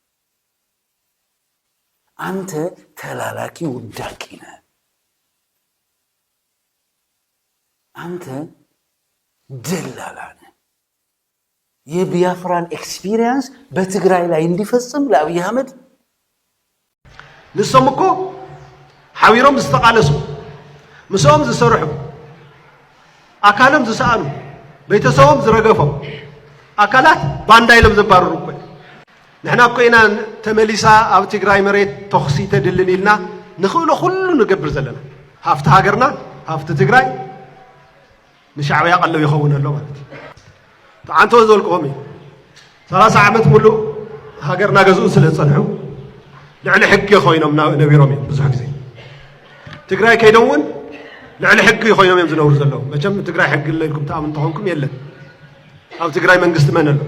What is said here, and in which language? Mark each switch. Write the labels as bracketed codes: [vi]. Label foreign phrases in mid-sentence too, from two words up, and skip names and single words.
[am] አንተ ተላላኪ ውዳቂ ነህ፣ አንተ ደላላ ነህ። የቢያፍራን ኤክስፒሪየንስ በትግራይ ላይ እንዲፈጽም ለአብይ አህመድ [ti] ንሶም እኮ ሓቢሮም ዝተቃለሱ ምስኦም ዝሰርሑ ኣካሎም ዝሰኣኑ ቤተሰቦም ዝረገፎም ኣካላት ባንዳ ኢሎም ዘባረሩ እኮ ንሕና እኮ ኢና ተመሊሳ ኣብ ትግራይ መሬት ተኽሲ ተድልን ኢልና ንኽእሎ ኩሉ ንገብር ዘለና። ሃፍቲ ሃገርና ሃፍቲ ትግራይ ንሻዕብያ ቀለብ ይኸውን ኣሎ ማለት እዩ። ተዓንቶ ዝበልክዎም እዩ 30 ዓመት ሙሉእ ሃገርና ገዝኡ ስለ ዝፀንሑ ልዕሊ ሕጊ ኮይኖም ነቢሮም እዮም ብዙሕ ግዜ። ትግራይ ከይዶም እውን ልዕሊ ሕጊ ኮይኖም እዮም ዝነብሩ ዘለዉ። መቸም ትግራይ ሕጊ ለኢልኩም ተኣምኑ ተኾንኩም የለን። ኣብ ትግራይ መንግስቲ መን ኣሎ?